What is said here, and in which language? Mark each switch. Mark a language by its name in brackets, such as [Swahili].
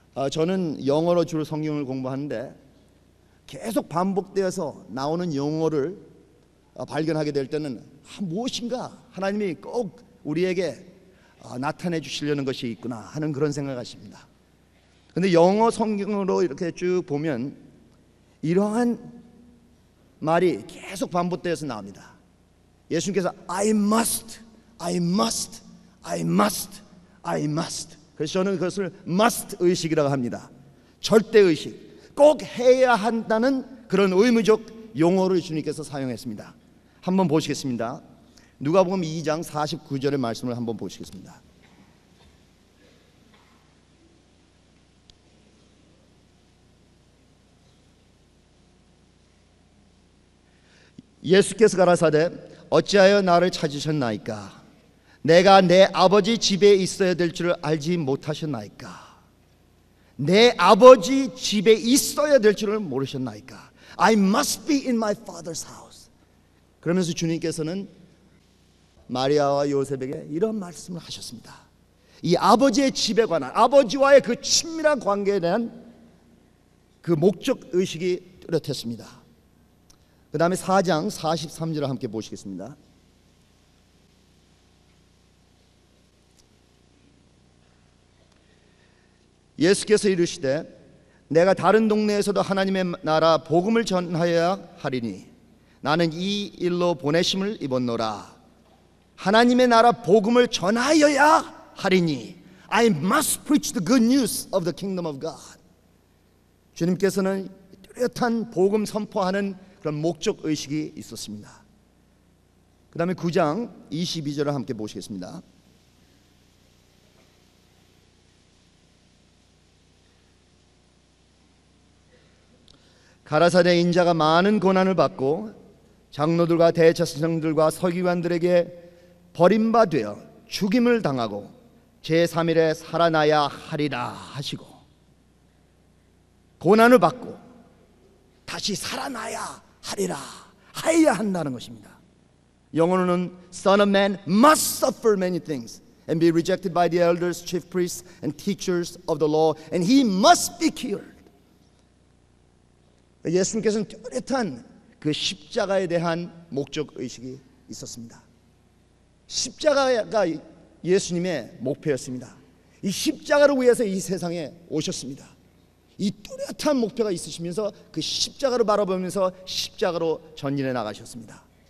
[Korean] 저는 영어로 주로 성경을 공부하는데 계속 반복되어서 나오는 용어를 발견하게 될 때는 무엇인가 하나님이 꼭 우리에게 나타내 주시려는 것이 있구나 하는 그런 생각을 하십니다. 그런데 영어 성경으로 이렇게 쭉 보면 이러한 말이 계속 반복되어서 나옵니다. 예수님께서 [English] I must, I must, I must, I must. [Korean] 그래서 저는 그것을 must 의식이라고 합니다. 절대 의식, 꼭 해야 한다는 그런 의무적 용어를 주님께서 사용했습니다. 한번 보시겠습니다. 누가복음 2장 49절의 말씀을 한번 보시겠습니다. 예수께서 가라사대 어찌하여 나를 찾으셨나이까? 내가 내 아버지 집에 있어야 될 줄을 알지 못하셨나이까? 내 아버지 집에 있어야 될 줄을 모르셨나이까? [English] I must be in my father's house. [Korean] 그러면서 주님께서는 마리아와 요셉에게 이런 말씀을 하셨습니다. 이 아버지의 집에 관한, 아버지와의 그 친밀한 관계에 대한 그 목적 의식이 뚜렷했습니다. 그 다음에 4장 43절을 함께 보시겠습니다. 예수께서 이르시되 내가 다른 동네에서도 하나님의 나라 복음을 전하여야 하리니 나는 이 일로 보내심을 입었노라. 하나님의 나라 복음을 전하여야 하리니 [English] I must preach the good news of the kingdom of God. [Korean] 주님께서는 뚜렷한 복음 선포하는 그런 목적 의식이 있었습니다. 그 다음에 9장 22절을 함께 보시겠습니다. 가라사대 인자가 많은 고난을 받고 장로들과 대제사장들과 서기관들에게 버림받아 죽임을 당하고 제3일에 살아나야 하리라 하시고, 고난을 받고 다시 살아나야 하리라 하여야 한다는 것입니다. 영어로는 [English] Son of Man must suffer many things and be rejected by the elders, chief priests and teachers of the law and he must be killed. [Korean] 예수님께서는 뚜렷한 그 십자가에 대한 목적 의식이 있었습니다. 십자가가 예수님의 목표였습니다. 이 십자가를 위해서 이 세상에 오셨습니다. 이 뚜렷한 목표가 있으시면서 그 십자가를 바라보면서 십자가로 전진해 나가셨습니다.